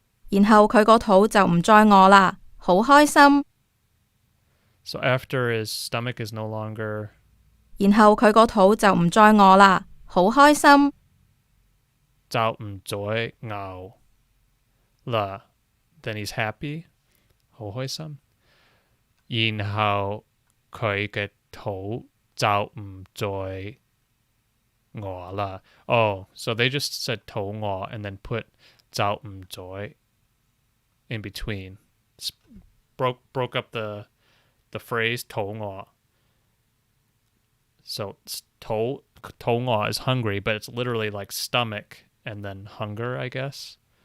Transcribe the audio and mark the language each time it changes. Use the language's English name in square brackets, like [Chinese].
[Cantonese] 然後佢個肚就唔再餓啦，好開心。 [English] So after his stomach is no longer... [Cantonese] 然後佢個肚就唔再餓啦，好開心。就唔再餓啦 [English] then he's happy. [Cantonese] 好開心。然後佢嘅肚就唔再餓啦。 [English] Oh, so they just said 肚餓 and then put 就唔再 in between. Broke up the phrase 肚餓. So 肚餓 is hungry, but it's literally like stomach and then hunger, I guess.